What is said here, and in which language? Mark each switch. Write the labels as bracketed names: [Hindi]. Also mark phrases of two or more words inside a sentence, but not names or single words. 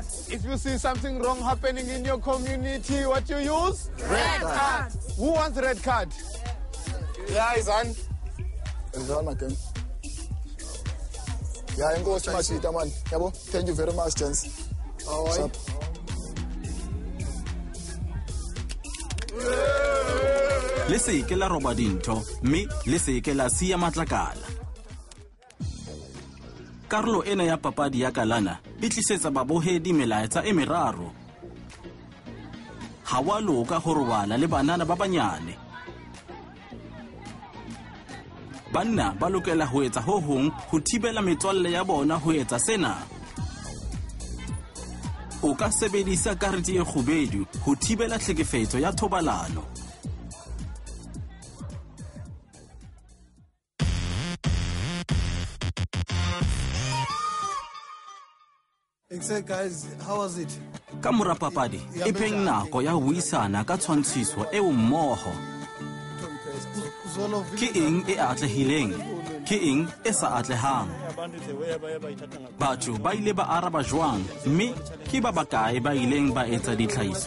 [English] If you see something wrong happening in your community, what you use? Red card. Who wants red card? Yeah, Izan. Izan again. Yeah, I'm going to Machita, man. Yabo, thank you very much, gents. All right. [Southern Sotho] Le se ke la roba dintho, mme le se ke la siya matlakala. Karolo ena ya papadi ya kalana e tlisetsa babohedi melaetsa e meraro. Ha wa loka ho robala le banana ba banyane. Banna ba lokela ho etsa ho hong ho thibela metswalle ya bona ho etsa sena. O ka sebedisa karete e kgubedu ho thibela tlhekefetso ya thobalano. [English] Guys, how was it? [Southern Sotho] Ka mora papadi e pheng nako ya ho buisana ka tshwantshiso eo mmoho. Ke eng e atlehileng, ke eng e sa atlehang. Batho ba ile ba araba jwang, mme ke ba bakae ba ileng ba etsa ditlhahiso.